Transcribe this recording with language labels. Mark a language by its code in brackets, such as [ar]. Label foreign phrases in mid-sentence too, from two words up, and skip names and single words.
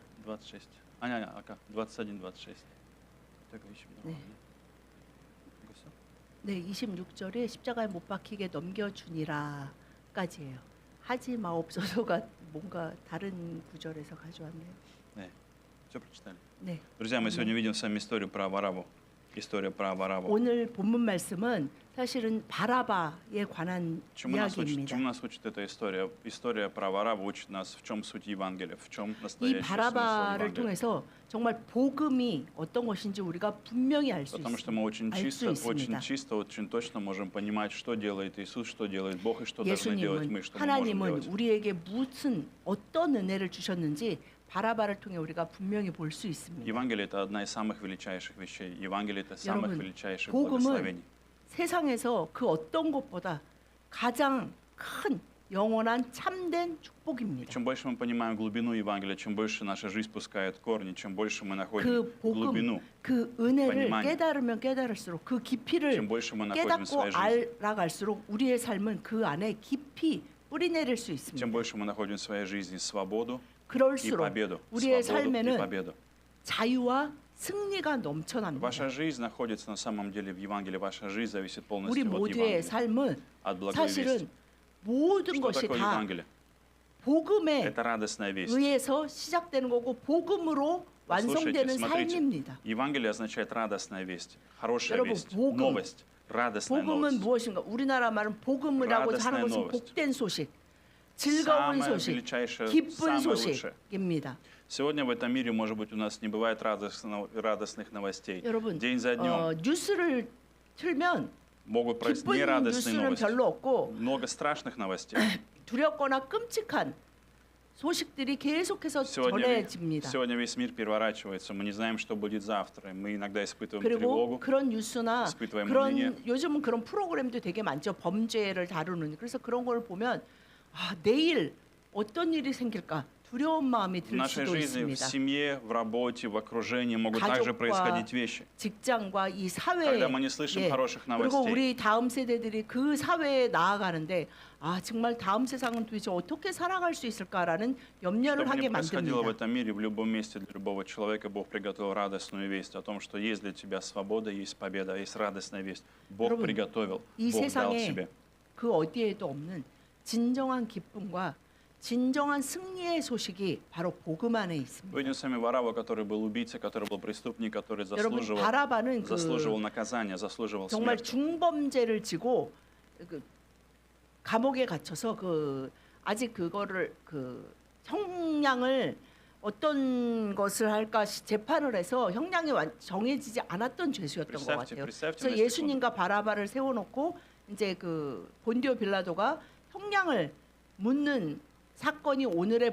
[ko] 26. 아니 아까 21, 26. 제가 20 나왔네. 이거죠? 네 26절에 십자가에 못 박히게 넘겨주니라까지예요. 하지 마옵소서가 뭔가 다른 구절에서 가져왔네요. 네. [ru] Все прочитали. [ko] 네. [ru] Друзья, мы сегодня видим с вами историю про Варавву. История про Варавву. [ko] 오늘 본문 말씀은 사실은 바라바에 관한 [ru] Чему нас [ko] 이야기입니다. [ru] учит эта история? История про Варавву учит нас в чем суть Евангелия, в чем [ko] 이 [ru] настоящий смысл [ko] 바라바를 [ru] Евангелия. [ko] 통해서 정말 복음이 어떤 것인지 우리가 분명히 알 수 [ru] Потому что мы [ko] 있습니다. [ru] очень чисто, очень точно можем понимать, что делает Иисус, что делает Бог и что должны делать мы, [ko] 예수님은 [ru] что мы можем [ko] 하나님은 [ru] делать. [ko] 우리에게 무슨 어떤 은혜를 주셨는지 바라바를 통해 우리가 분명히 볼 수 있습니다. [ru] Евангелие – это одна из самых величайших вещей. Евангелие – это самых [ko] 여러분, [ru] величайших [ko] 복음은 [ru] благословений. [ko] 세상에서 그 어떤 것보다 가장 큰 영원한 참된 축복입니다. [ru] Чем больше мы понимаем глубину Евангелия, чем больше наша жизнь пускает корни, чем больше мы находим [ko] 그 [ru] глубину, [ko] 복음, 그 은혜를 [ru] понимание. [ko] 깨달으면 깨달을수록 그 깊이를 [ru] чем больше мы находим в [ko] 깨닫고 [ru] своей жизни, [ko] 알아갈수록 우리의 삶은 그 안에 깊이 뿌리내릴 수 있습니다. [ru] чем больше мы находим в своей жизни свободу и [ko] 그럴수록 [ru] победу, [ko] 우리의 [ru] свободу и [ko] 삶에는 [ru] победу. [ko] 자유와 승리가 넘쳐납니다. [ru] Ваша жизнь находится на самом деле в Евангелии. Ваша жизнь зависит [ko] 우리 [ru] полностью от [ko] 모두의 [ru] Евангелия, [ko] 삶은 [ru] от благой [ko] 사실은 [ru] вести. [ko] 모든 [ru] Что [ko] 것이 [ru] такое [ko] 다 [ru] Евангелие? [ko] 복음에 [ru] Это радостная весть. [ko] 의해서 시작되는 거고 복음으로 완성되는 [ru] смотрите. [ko] 삶입니다. [ru] Евангелие означает радостная весть, хорошая [ko] 여러분, [ru] весть, [ko] 복음. [ru] новость, радостная [ko] 복음은 [ru] новость. [ko] 무엇인가? 우리나라 말은 복음이라고 하는 [ru] радостная [ko] 것은 [ru] новость. [ko] 복된 소식, 즐거운 [ru] Самое [ko] 소식, [ru] величайшее, [ko] 기쁜 [ru] самое лучшее. [ko] 소식입니다. [ru] Сегодня в этом мире, может быть, у нас не бывает радостных новостей. [ko] 여러분, [ru] День за днем [ko] 뉴스를 틀면 [ru] могут происходить [ko] 기쁜 [ru] нерадостные [ko] 뉴스는 [ru] новости. [ko] 별로 없고 [ru] Много страшных новостей. [ko] 두렵거나 끔찍한 소식들이 계속해서 전해집니다. [ru] Сегодня весь мир переворачивается. Мы не знаем, что будет завтра. Мы иногда испытываем [ko] 그리고 [ru] тревогу. [ko] 그런 뉴스나 [ru] испытываем [ko] 그런 [ru] уныние. [ko] 요즘은 그런 프로그램도 되게 많죠. 범죄를 다루는. 그래서 그런 걸 보면 아, 내일 어떤 일이 생길까 두려운 마음이 [ru] В [ko] 들 [ru] нашей [ko] 수도 [ru] жизни, в [ko] 있습니다. [ru] семье, в работе, в окружении могут также [ko] 가족과 [ru] происходить вещи. [ko] 직장과 이 사회에 [ru] Когда мы не слышим хороших [ko] 그리고 [ru] новостей. [ko] 우리 다음 세대들이 그 사회에 나아가는데 아 정말 다음 세상은 도대체 어떻게 살아갈 수 있을까라는 염려를 [ru] Что бы ни [ko] 하게 [ru] происходило в [ko] 만듭니다. [ru] этом мире, в любом месте для любого человека, Бог приготовил радостную весть о том, что есть для тебя свобода, есть победа, есть радостная весть. Бог [ko] 여러분, [ru] приготовил, [ko] 이 [ru] Бог дал [ko] 세상에 [ru] тебе. [ko] 그 어디에도 없는 진정한 기쁨과 진정한 승리의 소식이 바로 복음 안에 있습니다. [ru] Видим с вами Варавву, который был убийца, который был преступник, который [ko] 여러분 바라바는 [ru] заслуживал наказания, заслуживал [ko] 정말 [ru] смерти. [ko] 중범죄를 지고 그 감옥에 갇혀서 그 아직 그거를 그 형량을 어떤 것을 할까 재판을 해서 형량이 정해지지 않았던 죄수였던 것 같아요. 그래서 예수님과 바라바를 세워놓고 이제 그 본디오 빌라도가 형량을 묻는 사건이 오늘의